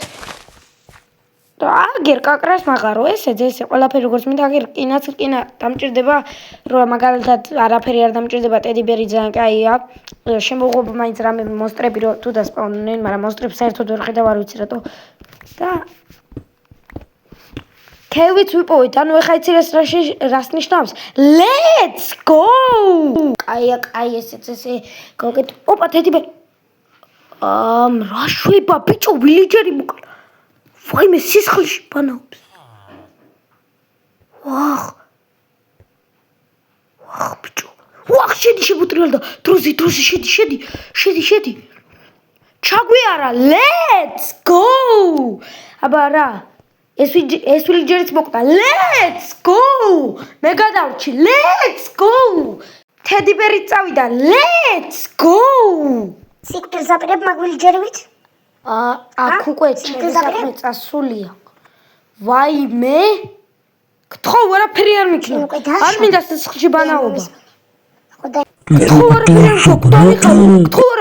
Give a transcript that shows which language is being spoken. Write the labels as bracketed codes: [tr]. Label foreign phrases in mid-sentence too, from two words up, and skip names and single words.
[ka] და აგერ კაკრას მაღარო, ესე ყველაფერი როგორც მინდა, აგერ რკინა დამჭირდება, რომ მაგალითად არაფერი არ დამჭირდება, Teddy-Bear ძალიან კაია. შემოღობა მაინც რამე მონსტრები რო თუ დასპავნენ, მაგრამ მონსტრებს საერთოდ ვერ ხედავ, არ ვიცი რატო. და ქევიც ვიპოვეთ, ანუ ეხა იცი რას ნიშნავს? [en] Let's go! [ka] კაი, ესე გავაკეთე. ოპა, Teddy-Bear. რა შვება, ბიჭო, ვილიჯერი მოკლა. ვაიმე, სისხლში ბანაობს. ვახ, ბიჭო. ვახ, შედი შეგუტრიალ და დროზი, შედი. ჩაგვიარა, [en] let's go. [ka] აბა რა ეს ვილიჯერიც მოკდა. [en] Let's go! [ka] მე გადავრჩი. [en] Let's go! [ka] თედიბერი წავიდა. [en] Let's go! [ka] სიკვდილს აპირებ მაგ ვილიჯერივით? აქ უკვე საქმე წასულია. ვაიმე! გთხოვ, არაფერი არ მიქნა. არ მინდა სიცხეში ბანაობა. ხო და გთხოვ, არაფერი არ მქონდა.